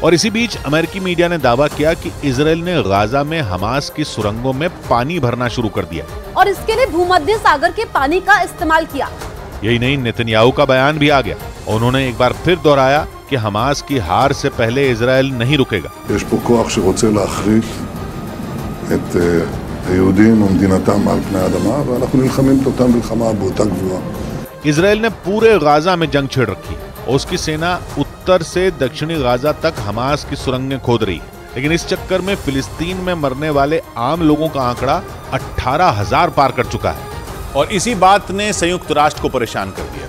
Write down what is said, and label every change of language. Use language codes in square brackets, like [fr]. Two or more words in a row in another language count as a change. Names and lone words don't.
[hi] और इसी बीच अमेरिकी मीडिया ने दावा किया कि इजराइल ने गाजा में हमास की सुरंगों में पानी भरना शुरू कर दिया और इसके लिए भूमध्य सागर के पानी का इस्तेमाल किया। यही नहीं, नेतन्याहू का बयान भी आ गया। उन्होंने एक बार फिर दोहराया कि हमास की हार से पहले इजराइल नहीं रुकेगा। [he] יש פה כוח שרוצה להחריט את היהודים ומדינתם על פני האדמה, ואנחנו נלחמים את אותה מלחמה באותה גבורה। [hi] इजराइल ने पूरे गाजा में जंग छेड़ रखी है और उसकी सेना उत्तर से दक्षिणी गाजा तक हमास की सुरंगें खोद रही है। लेकिन इस चक्कर में फिलिस्तीन में मरने वाले आम लोगों का आंकड़ा 18,000 पार कर चुका है, और इसी बात ने संयुक्त राष्ट्र को परेशान कर दिया।